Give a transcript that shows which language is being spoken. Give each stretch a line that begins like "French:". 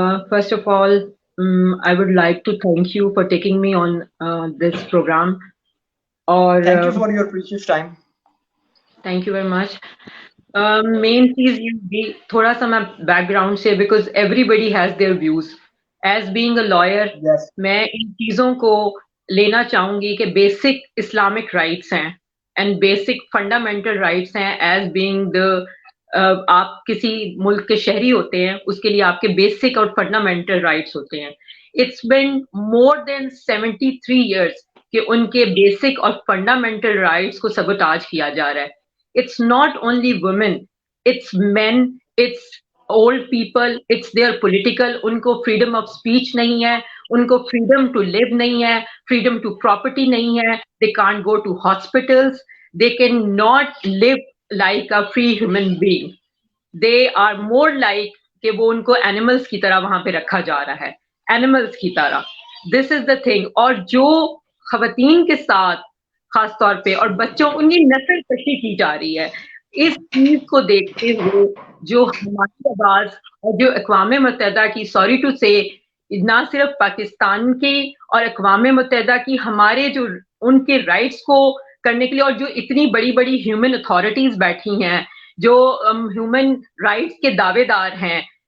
English: First of all, I would like to thank you for taking me on this program.
Urdu: اور
English: Thank you for your precious time. Thank you very much.
Urdu: مین چیز یہ تھوڑا سا میں back ground سے،
English: Because everybody has their views. As being a liar
Urdu: میں ان چیزوں کو لینا چاہوں گی کہ بیسک اسلامک رائٹس ہیں اینڈ بیسک فنڈامنٹل رائٹس ہیں. ایز بینگ آپ کسی ملک کے شہری ہوتے ہیں، اس کے لیے آپ کے بیسک اور فنڈامنٹل رائٹس ہوتے ہیں.
English: it's been more than 73 years
Urdu: کہ ان کے بیسک اور فنڈامنٹل رائٹس کو سبوتاج کیا جا رہا ہے.
English: It's not only women, it's men, it's old people, it's their political.
Urdu: ان کو
English: freedom of speech
Urdu: نہیں ہے، ان کو
English: freedom to live
Urdu: نہیں ہے،
English: freedom to property
Urdu: نہیں ہے.
English: They can't go to hospitals. They cannot live like a free human being. They are more like
Urdu: کہ وہ ان کو animals کی طرح وہاں پہ رکھا جا رہا ہے، animals کی طرح.
English: This is the thing.
Urdu: اور جو خواتین کے ساتھ خاص طور پہ اور بچوں، ان کی نسل کشی کی جا رہی ہے، اس چیز کو دیکھتے ہوئے جو ہماری آواز اور جو اقوام متحدہ کی،
English: sorry to say,
Urdu: نہ صرف پاکستان کی اور اقوام متحدہ کی، ہمارے جو ان کے رائٹس کو کرنے کے لیے، اور جو اتنی بڑی بڑی ہیومن اتھارٹیز بیٹھی ہیں جو ہیومن رائٹس کے دعوے دار ہیں